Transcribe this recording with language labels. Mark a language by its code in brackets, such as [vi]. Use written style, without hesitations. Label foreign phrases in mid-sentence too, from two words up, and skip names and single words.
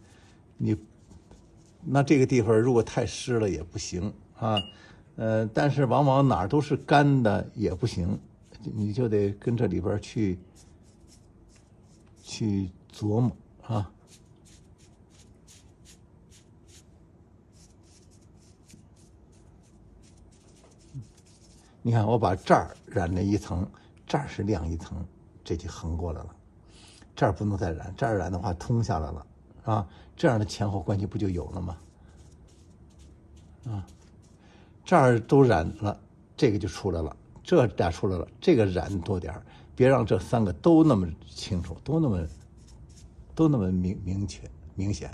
[zh] 那這個地方如果太濕了也不行啊，但是往往哪兒都是乾的也不行，你就得跟這裡邊去琢磨啊。你看，我把这兒染了一层。这兒是亮一層，這就橫過來了。這兒不能再染，這兒染的話通下來了啊，這樣的前後關係不就有了嗎？啊，這兒都染了，這個就出來了，這倆出來了，這個染多點兒，別讓這三個都那麼清楚，都那麼明顯。